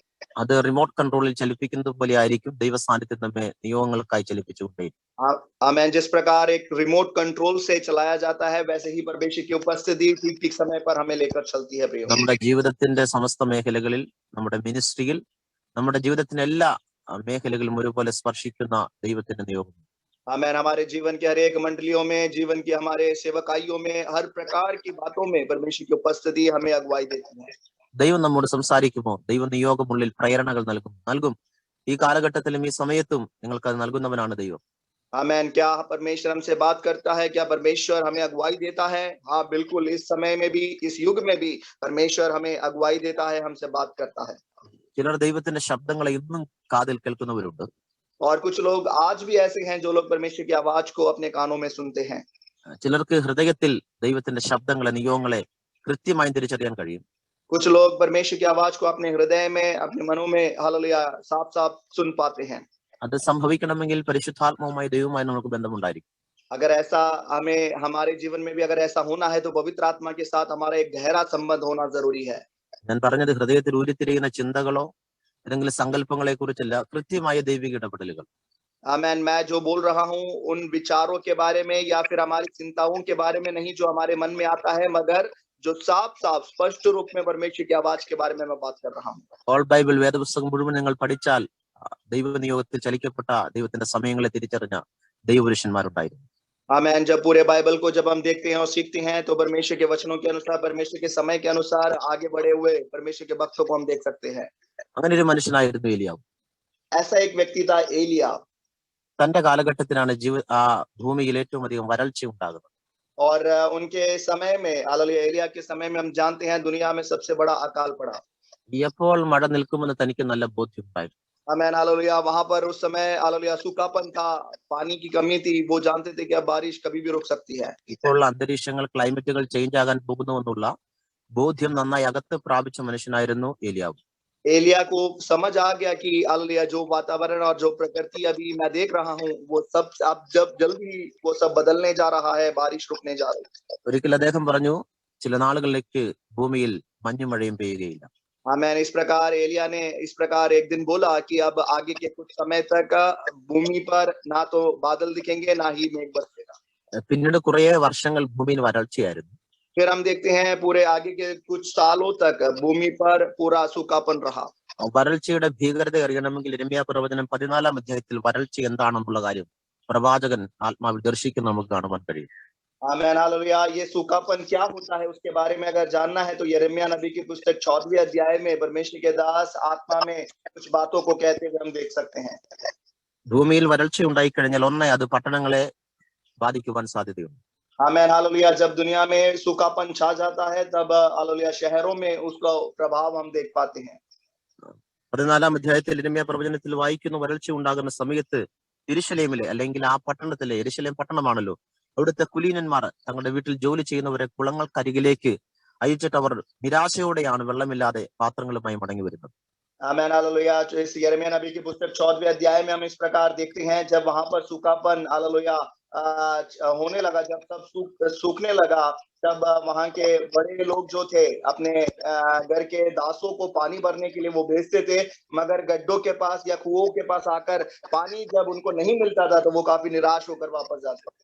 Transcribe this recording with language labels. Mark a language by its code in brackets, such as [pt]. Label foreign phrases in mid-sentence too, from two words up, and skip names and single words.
[ml] അത് [en] remote controlil [ml] ചലിപ്പിക്കുന്നത് പോലെ ആയിരിക്കും ദൈവ സാന്നിധ്യം നമ്മെ നിയോഗങ്ങൾക്കായി ചലിപ്പിച്ചുകൊണ്ടേയിരിക്കും. [hi] आमीन। जिस प्रकार एक [en] remote control [hi] से चलाया जाता है वैसे ही परमेश्वर की उपस्थिति ठीक ठीक समय पर हमें लेकर चलती है प्रियो। [ml] നമ്മുടെ ജീവിതത്തിന്റെ സമസ്ത മേഖലകളിൽ നമ്മുടെ മിനിസ്ട്രിയിൽ നമ്മുടെ ജീവിതത്തിന്റെ എല്ലാ മേഖലകളിലും ഒരുപോലെ സ്പർശിക്കുന്ന ദൈവത്തിന്റെ നിയോഗം. [hi] आमीन। हमारे जीवन के हर एक मंडलियों में, जीवन की हमारे सेवकाइयों में, हर प्रकार की बातों में परमेश्वर की उपस्थिति हमें अगुवाई देती है। [ml] ദൈവം നമ്മോട് സംസാരിക്കുമോ? ദൈവ നിയോഗമുള്ളിൽ പ്രേരണകൾ നൽകും. ഈ കാലഘട്ടത്തിലും ഈ സമയത്തും നിങ്ങൾക്ക് അത് നൽകുന്നവനാണ് ദൈവം. [hi] आमीन। क्या परमेश्वर हमसे बात करता है? क्या परमेश्वर हमें अगुवाई देता है? हाँ बिल्कुल, इस समय में भी, इस युग में भी परमेश्वर हमें अगुवाई देता है, हमसे बात करता है। [ml] ചിലർ ദൈവത്തിന്റെ ശബ്ദങ്ങളെ ഇന്നും കാതിൽ കേൾക്കുന്നവരുണ്ട്. [hi] और कुछ लोग आज भी ऐसे हैं जो लोग परमेश्वर की आवाज को अपने कानों में सुनते हैं। [ml] ചിലർക്ക് ഹൃദയത്തിൽ ദൈവത്തിന്റെ ശബ്ദങ്ങളെ നിയോഗങ്ങളെ കൃത്യമായി തിരിച്ചറിയാൻ കഴിയും. [hi] कुछ लोग परमेश्वर की आवाज को अपने हृदय में, अपने मनों में हालेलुया साफ साफ सुन पाते हैं। [ml] അത് സംഭവിക്കണമെങ്കിൽ പരിശുദ്ധാത്മാവുമായി ദൈവവുമായി നമുക്ക് ബന്ധമുണ്ടായിരിക്കും. [hi] अगर ऐसा हमें हमारे जीवन में भी अगर ऐसा होना है तो पवित्र आत्मा के साथ हमारा एक गहरा संबंध होना जरूरी है। [ml] ഞാൻ പറഞ്ഞത് ഹൃദയത്തിൽ ഉരുത്തിരിയുന്ന ചിന്തകളോ ഏതെങ്കിലും സങ്കല്പങ്ങളെ കുറിച്ചല്ല, കൃത്യമായ ദൈവിക ഇടപെടലുകൾ. [hi] आमीन। मैं जो बोल रहा हूँ उन विचारों के बारे में या फिर हमारी चिंताओं के बारे में नहीं जो हमारे मन में आता है, मगर जो साफ साफ स्पष्ट रूप में परमेश्वर की आवाज के बारे में मैं बात कर रहा हूँ। [en] all Bible [ml] വേദപുസ്തകം മുഴുവൻ നിങ്ങൾ പഠിച്ചാൽ ദൈവ നിയോഗത്തിൽ ചലിക്കപ്പെട്ട ദൈവത്തിന്റെ സമയങ്ങളെ തിരിച്ചറിഞ്ഞ ദൈവപുരുഷന്മാരുണ്ടായിരുന്നു. [hi] आमेन। जब पूरे बाइबल को जब हम देखते हैं और सीखते हैं तो परमेश्वर के वचनों के अनुसार, परमेश्वर के समय के अनुसार आगे बढ़े हुए परमेश्वर के भक्तों को हम देख सकते हैं। [ml] അങ്ങനെ ഒരു മനുഷ്യനായിരുന്നു ഏലിയാവ്. [hi] ऐसा एक व्यक्ति था एलिया, [ml] തന്റെ കാലഘട്ടത്തിലാണ് ഭൂമിയിൽ ഏറ്റവും അധികം വരൾച്ച ഉണ്ടാകുന്നത്. [hi] और उनके समय में हालेलुया एलिया के समय में हम जानते हैं दुनिया में सबसे बड़ा अकाल पड़ा। [ml] എപ്പോൾ മഴ നിൽക്കുമെന്ന് തനിക്ക് നല്ല ബോധ്യമുണ്ടായിരുന്നു. [hi] आमेन हालेलुया। वहां पर उस समय हालेलुया सूखापन था, पानी की कमी थी, वो जानते थे कि अब बारिश कभी भी रुक सकती है। [ml] ഇപ്പോഴുള്ള അന്തരീക്ഷങ്ങൾ [en] climates change [ml] ആകാൻ പോകുന്നുവെന്നുള്ള ബോധ്യം നന്നായി അകത്ത് പ്രാപിച്ച മനുഷ്യനായിരുന്നു ഏലിയാവ്. [hi] एलिया को समझ आ गया कि हालेलुया जो वातावरण और जो प्रकृति अभी मैं देख रहा हूँ वो सब अब जब जल्दी वो सब बदलने जा रहा है, बारिश रुकने जा रही है। [ml] ഒരിക്കൽ അദ്ദേഹം പറഞ്ഞു, ചില നാളുകളിലേക്ക് ഭൂമിയിൽ മഞ്ഞുമഴയും പെയ്യുകയില്ല. [hi] आमेन। इस प्रकार एलिया ने इस प्रकार एक दिन बोला कि अब आगे के कुछ समय तक भूमि पर ना तो बादल दिखेंगे ना ही मेघ बरसेगा। [ml] പിന്നീട് കുറെ വർഷങ്ങൾ ഭൂമിയിൽ വരൾച്ചയായിരുന്നു. [hi] फिर हम देखते हैं पूरे आगे के कुछ सालों तक भूमि पर पूरा सूखापन रहा। [ml] വരൾച്ചയുടെ ഭീകരത അറിയണമെങ്കിൽ യിരെമ്യാ പ്രവചനം 14 അധ്യായത്തിൽ വരൾച്ച എന്താണെന്നുള്ള കാര്യം പ്രവാചകൻ ആത്മാവിൽ ദർശിക്കുന്ന നമുക്ക് കാണുവാൻ കഴിയും. [hi] आमेन हालेलुया। ये सूखापन क्या होता है उसके बारे में अगर जानना है तो यिर्मयाह नबी की पुस्तक 14वें अध्याय में परमेश्वर के दास आत्मा में कुछ बातों को कहते हुए हम देख सकते हैं। [ml] ഭൂമിയിൽ വരൾച്ച ഉണ്ടായിക്കഴിഞ്ഞാൽ ഒന്നേ അത് പട്ടണങ്ങളെ ബാധിക്കുവാൻ സാധ്യതയുണ്ട്. [hi] आमेन हालेलुया। जब दुनिया में सूखापन छा जाता है तब हालेलुया शहरों में उसका प्रभाव हम देख पाते हैं। [ml] 14 അധ്യായത്തിൽ യിരെമ്യാ പ്രവചനത്തിൽ വായിക്കുന്ന വരൾച്ച ഉണ്ടാകുന്ന സമയത്ത് യെരൂശലേമിലെ അല്ലെങ്കിൽ ആ പട്ടണത്തിലെ, യെരൂശലേം പട്ടണമാണല്ലോ, അവിടുത്തെ കുലീനന്മാർ തങ്ങളുടെ വീട്ടിൽ ജോലി ചെയ്യുന്നവരെ കുളങ്ങൾക്കരികിലേക്ക് അയച്ചിട്ട് അവർ നിരാശയോടെയാണ് വെള്ളമില്ലാതെ പാത്രങ്ങളുമായി മടങ്ങി വരുന്നത്. [hi] आमेन हालेलुया। जो इस यिर्मयाह नबी की पुस्तक 14वें अध्याय में हम इस प्रकार देखते हैं जब वहां पर सूखापन हालेलुया होने लगा, जब सब सूखने लगा, तब वहां के बड़े लोग जो थे अपने घर के दासों को पानी भरने के लिए वो भेजते थे, मगर गड्ढों के पास या कुओं के पास आकर पानी जब उनको नहीं मिलता था तो वो काफी निराश होकर वापस जाते थे।